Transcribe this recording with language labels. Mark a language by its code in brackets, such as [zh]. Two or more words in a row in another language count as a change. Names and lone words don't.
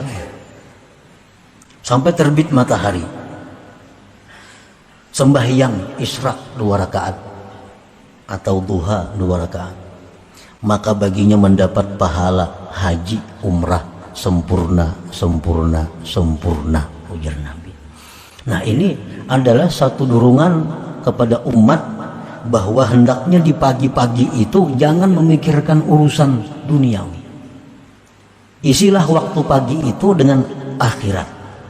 [id] Sampai terbit matahari. Sembahyang isyraq 2 rakaat atau duha 2 rakaat. Maka baginya mendapat pahala haji umrah sempurna, ujar Nabi. Nah, ini adalah satu dorongan kepada umat bahwa hendaknya di pagi-pagi itu jangan memikirkan urusan duniawi. Isilah waktu pagi itu dengan akhirat.